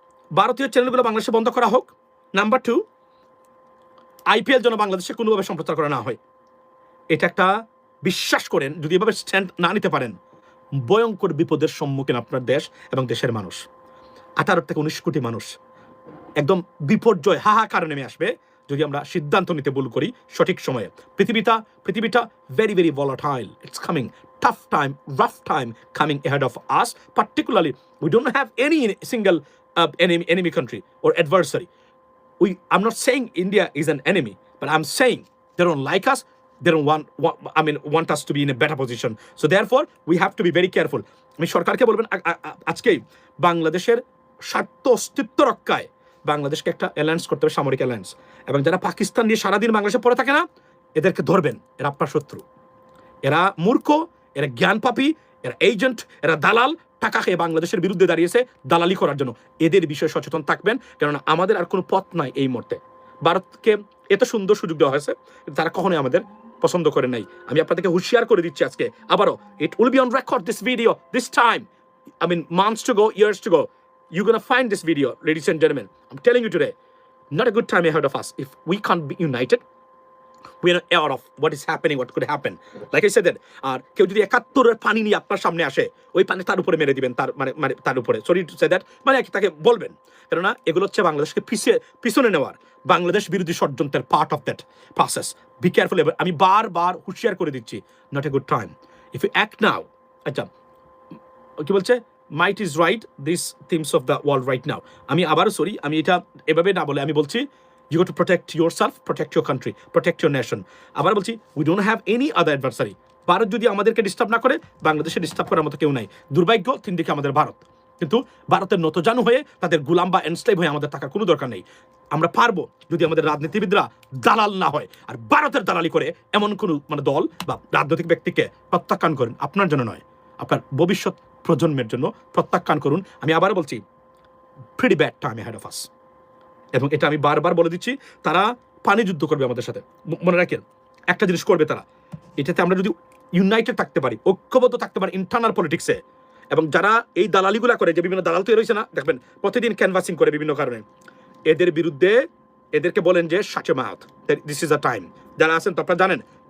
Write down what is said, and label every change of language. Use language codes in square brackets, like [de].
[bn] ভারতীয় চ্যানেলগুলো বাংলাদেশে বন্ধ করা হোক। নাম্বার 2, IPL যেন বাংলাদেশে কোনোভাবে সম্প্রচার করা না হয়। এটা একটা, বিশ্বাস করেন, যদি এভাবে স্ট্যান্ড না নিতে পারেন, ভয়ঙ্কর বিপদের সম্মুখীন আপনার দেশ এবং দেশের মানুষ। 18 থেকে 19 কোটি মানুষ একদম বিপর্যয়, হাহাকার নেমে আসবে যদি আমরা সিদ্ধান্ত নিতে ভুল করি সঠিক সময়ে। [en] পৃথিবীটা very very volatile, it's coming, tough time, rough time coming ahead of us. Particularly, we don't have any single enemy country or adversary. I'm not saying India is an enemy, but I'm saying they don't like us. They don't want us to be in a better position. So therefore, we have to be very careful. [bn] আমি সরকারকে বলবেন আজকেই বাংলাদেশের স্বার্থ অস্তিত্ব রক্ষায় বাংলাদেশকে একটা অ্যালায়েন্স করতে হবে, সামরিক অ্যালায়েন্স। এবং যারা পাকিস্তান নিয়ে সারাদিন বাংলাদেশে পড়ে থাকে না, এদেরকে ধরবেন, এরা আপনার শত্রু, এরা মূর্খ, এরা জ্ঞান পাপী, এরা এজেন্ট, এরা দালাল, টাকা খেয়ে বাংলাদেশের বিরুদ্ধে দাঁড়িয়েছে দালালি করার জন্য। এদের বিষয়ে সচেতন থাকবেন, কেননা আমাদের আর কোনো পথ নাই এই মুহূর্তে। ভারতকে এত সুন্দর সুযোগ দেওয়া হয়েছে, তারা কখনোই আমাদের পছন্দ করে নাই। আমি আপনাদেরকে হুঁশিয়ার করে দিচ্ছি আজকে আবারও, [en] It will be on record, this video, this time, months to go, years to go, you're gonna find this video, ladies and gentlemen. I'm telling you today, not a good time ahead of us. If we can't be united, we're aware of what is happening, what could happen. Like I said that, [bn] আর কেউ যদি 71 পানি নিয়ে আপনার সামনে আসে, ওই পানি তার উপরে মেরে দিবেন, তার মানে তার উপরে, [en] sorry to say that, [bn] মানে তাকে বলবেন, কেননা এগুলো হচ্ছে বাংলাদেশকে পিছনে নেওয়ার, বাংলাদেশ বিরোধী ষড়যন্ত্রের [en] Part of that process. Be careful. [bn] আমি বারবার হুঁশিয়ার করে দিচ্ছি, [en] Not a good time if you act now. [bn] আচ্ছা, কি বলছে, [en] might is right, these themes of the world right now. [bn] আমি আবারও সরি, আমি এটা এভাবে না বলে আমি বলছি, [en] you got to protect yourself, protect your country, protect your nation. [bn] আবার বলছি, [en] we don't have any other adversary. [bn] Bharat যদি আমাদেরকে ডিস্টার্ব না করে, বাংলাদেশে ডিস্টার্ব করার মতো কেউ নাই। দুর্ভাগ্য, তিন দিকে আমাদের ভারত, কিন্তু ভারতের নতজানু হয়ে, তাদের গুলাম বা এনস্লেভ হয়ে আমাদের থাকার কোনো দরকার নেই। আমরা পারবো যদি আমাদের রাজনীতিবিদরা দালাল না হয়, আর ভারতের দালালি করে এমন কোনো দল বা রাজনৈতিক ব্যক্তিকে প্রত্যাখ্যান করেন, আপনার জন্য নয়, আপনার ভবিষ্যৎ প্রজন্মের জন্য প্রত্যাখ্যান করুন। আমি আবার বলছি, [en] pretty bad time ahead of us. [bn] এবং এটা আমি বারবার বলে দিচ্ছি, তারা পানি যুদ্ধ করবে আমাদের সাথে। মনে রাখেন, একটা জিনিস করবে তারা, এটাতে আমরা যদি ইউনাইটেড থাকতে পারি, ঐক্যবদ্ধ থাকতে পারি ইন্টারনাল পলিটিক্সে, এবং যারা এই দালালিগুলা করে, যে বিভিন্ন দালাল তৈরি হয়েছে না, দেখবেন প্রতিদিন ক্যানভাসিং করে বিভিন্ন কারণে, এদের বিরুদ্ধে এদেরকে বলেন যে [en] Shut your mouth, this is a time. [bn] যারা আছেন তো আপনারা জানেন